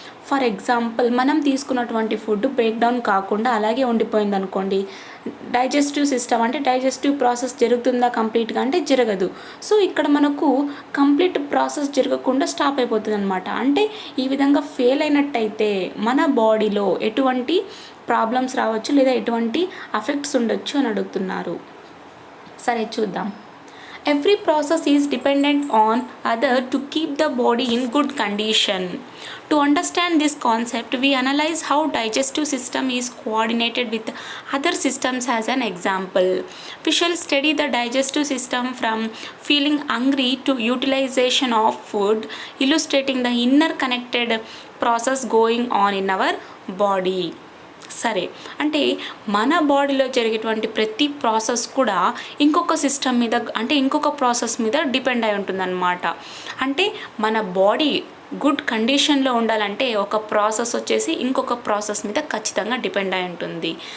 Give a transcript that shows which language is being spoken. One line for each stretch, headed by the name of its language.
Telugu: For example, మనం తీసుకున్నటువంటి food break down కాకుండా అలాగే ఉండిపోయింది అనుకోండి, డైజెస్టివ్ సిస్టమ్ అంటే డైజెస్టివ్ ప్రాసెస్ జరుగుతుందా కంప్లీట్గా అంటే జరగదు. సో ఇక్కడ మనకు కంప్లీట్ ప్రాసెస్ జరగకుండా స్టాప్ అయిపోతుంది అనమాట. అంటే ఈ విధంగా ఫెయిల్ అయినట్టయితే మన బాడీలో ఎటువంటి ప్రాబ్లమ్స్ రావచ్చు లేదా ఎటువంటి ఎఫెక్ట్స్ ఉండొచ్చు అని అడుగుతున్నారు. సరే చూద్దాం.
English: Every process is dependent on other to keep the body in good condition. To understand this concept, we analyze how digestive system is coordinated with other systems. As an example, we shall study the digestive system from feeling hungry to utilization of food, illustrating the inner connected process going on in our body.
Telugu: సరే, అంటే మన బాడీలో జరిగేటువంటి ప్రతి process కూడా ఇంకొక system మీద, అంటే ఇంకొక ప్రాసెస్ మీద డిపెండ్ అయి ఉంటుందన్నమాట. అంటే మన బాడీ గుడ్ కండిషన్లో ఉండాలంటే ఒక ప్రాసెస్ వచ్చేసి ఇంకొక ప్రాసెస్ మీద ఖచ్చితంగా డిపెండ్ అయి ఉంటుంది.